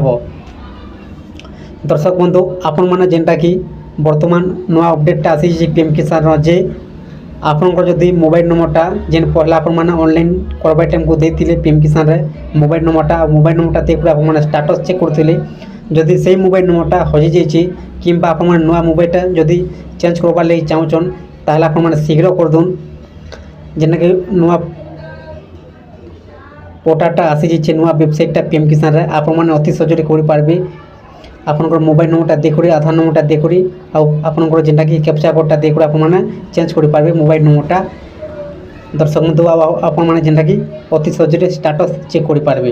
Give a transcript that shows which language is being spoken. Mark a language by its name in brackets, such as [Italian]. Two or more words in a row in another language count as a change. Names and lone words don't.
[Odia] ଦର୍ଶକ ବନ୍ଧୁ ଆପଣମାନେ ଯେନ୍ଟାକି ବର୍ତ୍ତମାନ ନୂଆ ଅପଡେଟ୍ଟା ଆସିଛି ପିଏମ୍ କିଷାନର ଯେ ଆପଣଙ୍କର ଯଦି [English] mobile numberଟା [Odia] ଯେନ୍ ପହଲା ଆପଣମାନେ ଅନଲାଇନ୍ କରବା ଟାଇମ୍କୁ ଦେଇଥିଲେ ପିଏମ୍ କିଷାନରେ [English] mobile numberଟା [Odia] ଆଉ [English] mobile numberଟା [Odia] ଦେଇକରି ଆପଣମାନେ [English] status check [Odia] କରୁଥିଲେ, ଯଦି ସେଇ [English] mobile numberଟା [Odia] ହଜିଯାଇଛି କିମ୍ବା ଆପଣମାନେ ନୂଆ ମୋବାଇଲଟା ଯଦି ଚେଞ୍ଜ କରବାର୍ ଲାଗି ଚାହୁଁଛନ୍ ତାହେଲେ ଆପଣମାନେ ଶୀଘ୍ର କରିଦଉନ୍। ଯେନ୍ଟାକି ନୂଆ ପୋର୍ଟାଲଟା ଆସିଛି ନୂଆ ୱେବସାଇଟଟା ପିଏମ କିଷାନରେ ଆପଣଙ୍କର ଅତି ସହଜେ କରି ଆପଣଙ୍କର [English] mobile numberଟା [Odia] ଦେଇ ଆଧାର ନମ୍ବରଟା ଦେଇ ଆପଣଙ୍କର ଯେଉଁଟା କି [English] captcha codeଟା [Odia] ଦେଇ ଆପଣଙ୍କର ଚେଞ୍ଜ କରି ପାରିବେ [English] mobile numberଟା। [Odia] ଦର୍ଶକ ବନ୍ଧୁ ଆପଣଙ୍କର ଯେଉଁଟା କି ଅତି ସହଜେ [English] status check [Odia] କରି ପାରିବେ।